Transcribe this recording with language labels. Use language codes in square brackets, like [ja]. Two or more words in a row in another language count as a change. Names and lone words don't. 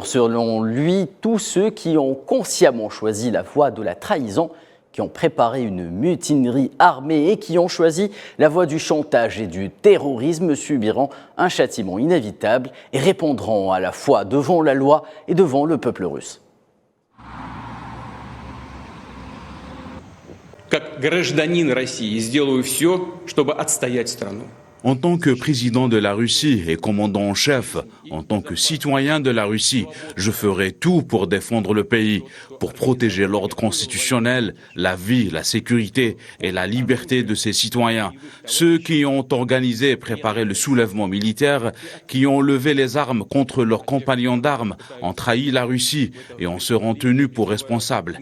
[fr] Selon lui, tous ceux qui ont consciemment choisi la voie de la trahison, qui ont préparé une mutinerie armée et qui ont choisi la voie du chantage et du terrorisme subiront un châtiment inévitable et répondront à la fois devant la loi et devant le peuple russe. [ru] Как гражданин России сделаю все, чтобы отстоять страну. [fr] En tant que président de la Russie et commandant en chef, en tant que citoyen de la Russie, je ferai tout pour défendre le pays, pour protéger l'ordre constitutionnel, la vie, la sécurité et la liberté de ses citoyens. Ceux qui ont organisé et préparé le soulèvement militaire, qui ont levé les armes contre leurs compagnons d'armes, ont trahi la Russie et en seront tenus pour responsables.